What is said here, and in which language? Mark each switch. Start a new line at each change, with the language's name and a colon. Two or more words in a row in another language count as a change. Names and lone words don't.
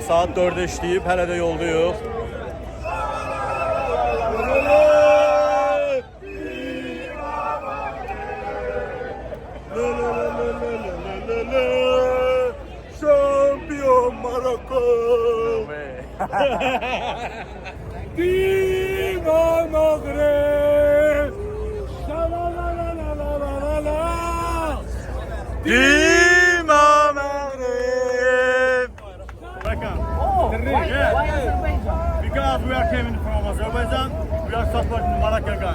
Azerbaijani: Saat 4-də işləyib, hələ də yoldayıq. Şampiyon Marokko! Viva Maghreb! Viva Maghreb!
English: Because we are coming from Azerbaijan, we are supporting Morocco guys.